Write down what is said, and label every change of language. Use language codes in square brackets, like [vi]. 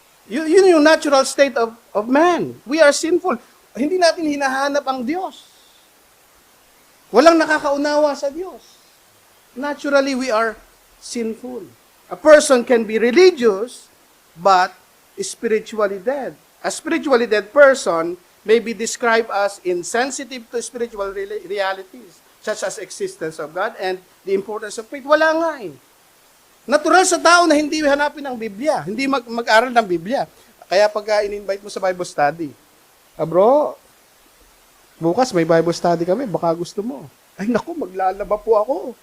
[tl] Yun yung [en] natural state of man. We are sinful. [tl] Hindi natin hinahanap ang Diyos. Walang nakakaunawa sa Diyos. [en] Naturally, we are sinful. A person can be religious, but spiritually dead. A spiritually dead person may be described as insensitive to spiritual realities, such as existence of God and the importance of faith. [tl] Wala nga eh. Natural sa tao na hindi hanapin ang Biblia, hindi mag-aral ng Biblia. Kaya pagka in-invite mo sa Bible study, bro, bukas may Bible study kami, baka gusto mo. Ay naku, maglalaba po ako.